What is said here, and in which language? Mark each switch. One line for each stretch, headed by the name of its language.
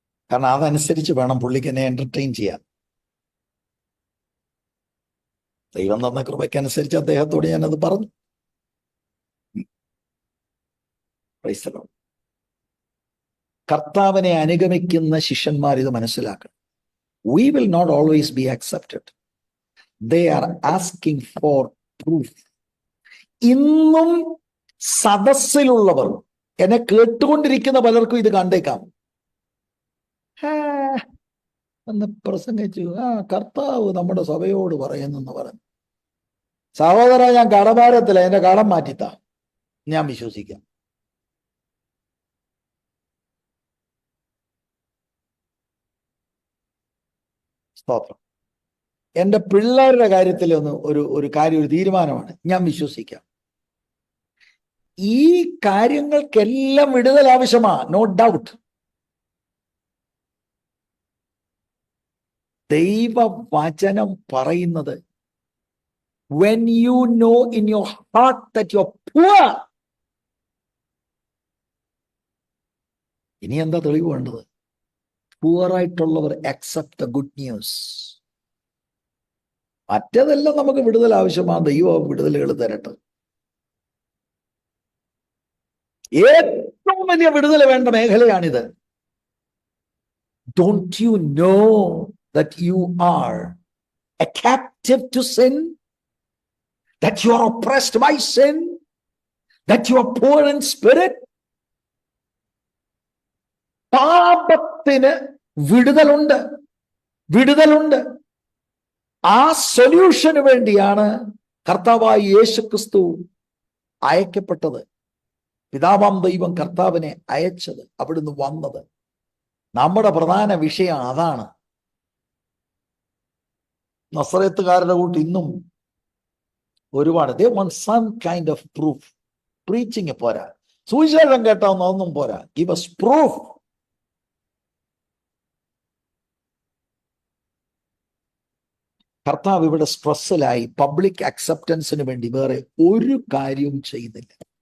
Malayalam: കാരണം അതനുസരിച്ച് വേണം പുള്ളിക്ക് എന്നെ എന്റർടൈൻ ചെയ്യാൻ. ദൈവം തന്ന കൃപയ്ക്കനുസരിച്ച് അദ്ദേഹത്തോട് ഞാനത് പറഞ്ഞു. Praise the Lord. കർത്താവിനെ അനുഗമിക്കുന്ന ശിഷ്യന്മാർ ഇത് മനസ്സിലാക്കണം.
English: We will not always be accepted. They are asking for proof.
Malayalam: ഇന്നും സദസ്സിലുള്ളവർ, എന്നെ കേട്ടുകൊണ്ടിരിക്കുന്ന പലർക്കും ഇത് കണ്ടേക്കാം. എന്ന് പ്രസംഗിച്ചു, കർത്താവ് നമ്മുടെ സഭയോട് പറയുന്നെന്ന് പറഞ്ഞു. സഹോദര, ഞാൻ കടഭാരത്തില, എന്റെ കടം മാറ്റിത്താ, ഞാൻ വിശ്വസിക്കാം. സ്തോത്രം. എന്റെ പിള്ളേരുടെ കാര്യത്തിൽ ഒരു കാര്യം, ഒരു തീരുമാനമാണ്, ഞാൻ വിശ്വസിക്കാം. ഈ കാര്യങ്ങൾക്കെല്ലാം വിടുതൽ ആവശ്യമാ, നോ ഡൗട്ട്. ദൈവവചനം പറയുന്നത്,
English: when you know in your heart that you're poor.
Malayalam: ഇനി എന്താ തെളിവ് വേണ്ടത്? Poor ആയിട്ടുള്ളവർ
English: accept the good news.
Malayalam: മറ്റേതെല്ലാം നമുക്ക് വിടുതൽ ആവശ്യമാണ്, ദൈവം വിടുതലുകൾ തരട്ടെ. ഏറ്റവും വലിയ വിടുതൽ വേണ്ട മേഖലയാണിത്.
English: Don't you know that you are a captive to sin? That you are oppressed by sin? That you are poor in spirit?
Malayalam: പാപത്തിന് വിടുതലുണ്ട്, വിടുതലുണ്ട്. ആ സൊല്യൂഷന് വേണ്ടിയാണ് കർത്താവായ യേശുക്രിസ്തു അയക്കപ്പെട്ടത്. പിതാവാം ദൈവം കർത്താവിനെ അയച്ചത്, അവിടുന്ന് വന്നത്. നമ്മുടെ പ്രധാന വിഷയം അതാണ്. നസറേത്തുകാരുടെ കൂട്ട് ഇന്നും ഒരുപാട്
English: they want some kind of proof.
Malayalam: Preaching പോരാ, സുവിശേഷം കേട്ടാവുന്ന ഒന്നും പോരാ,
English: give us proof.
Malayalam: കർത്താവ് ഇവിടെ സ്ട്രെസ്സിലായി, പബ്ലിക് അക്സെപ്റ്റൻസിന് വേണ്ടി വേറെ ഒരു കാര്യവും ചെയ്യുന്നില്ല.